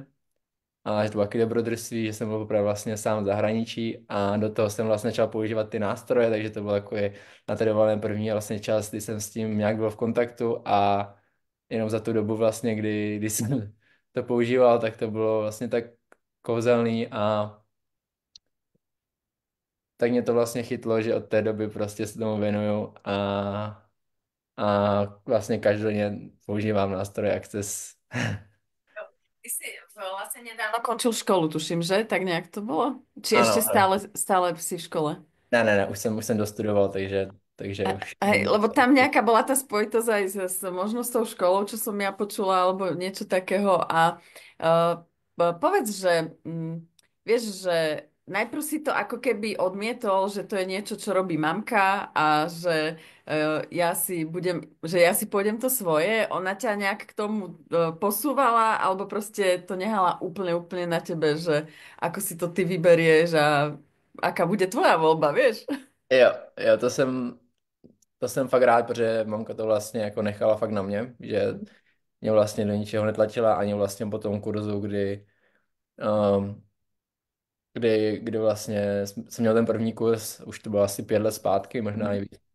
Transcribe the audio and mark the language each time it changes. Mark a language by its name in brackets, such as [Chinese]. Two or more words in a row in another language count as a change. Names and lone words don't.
[Czech] A že to bylo taky dobrodružství, že jsem byl opravdu vlastně sám v zahraničí a do toho jsem vlastně začal používat ty nástroje, takže to bylo takový na té dovolené první vlastně čas, kdy jsem s tím nějak byl v kontaktu a jenom za tu dobu vlastně, kdy jsem to používal, tak to bylo vlastně tak kouzelný a tak mě to vlastně chytlo, že od té doby prostě se tomu věnuju a vlastně každodenně používám nástroje Access. [Slovak] Ty si vlastne nedávno končil školu, tuším, že? Tak nejak to bolo? Či [Czech] Ano, [Slovak] ešte [Czech] ano. [Slovak] stále si v škole? [Czech] Ne, už jsem dostudoval, takže už [Slovak] Hej, [Czech] nevím. [Slovak] lebo tam nejaká bola tá spojitosť aj možno s tou školou, čo som ja počula, alebo niečo takého. A povedz, že vieš, že najprv si to ako keby odmietol, že to je niečo, čo robí mamka a že ja si pôjdem to svoje. Ona ťa nejak k tomu posúvala, alebo proste to nehala úplne na tebe, že ako si to ty vyberieš a aká bude tvoja voľba, vieš? [Czech] Jo, to jsem fakt rád, protože mamka to vlastně jako nechala fakt na mě, že mě vlastně do ničeho netlačila ani vlastně po tom kurzu, um, kdy vlastně jsem měl ten první kurz, už to bylo asi 5 let zpátky, možná i víc.